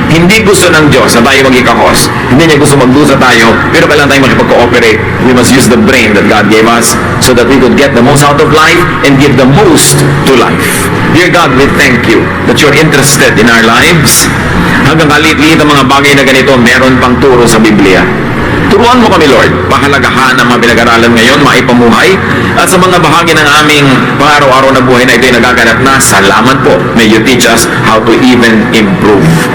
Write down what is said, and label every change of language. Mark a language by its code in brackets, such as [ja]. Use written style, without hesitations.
[tl] Hindi gusto ng Diyos na tayo magikahos. Hindi niya gusto magdusa tayo, pero kailangan tayo makipag-cooperate. [en] We must use the brain that God gave us so that we could get the most out of life and give the most to life. Dear God, we thank you that you're interested in our lives. [tl] Hanggang kalit-liit ang mga bagay na ganito, meron pang turo sa Biblia. Turuan mo kami, Lord, pahalagahan ang mga pinag-aralan ngayon, maipamuhay, at sa mga bahagi ng aming pang-araw-araw na buhay na ito'y nagaganap na, salamat po. [en] May you teach us how to even improve.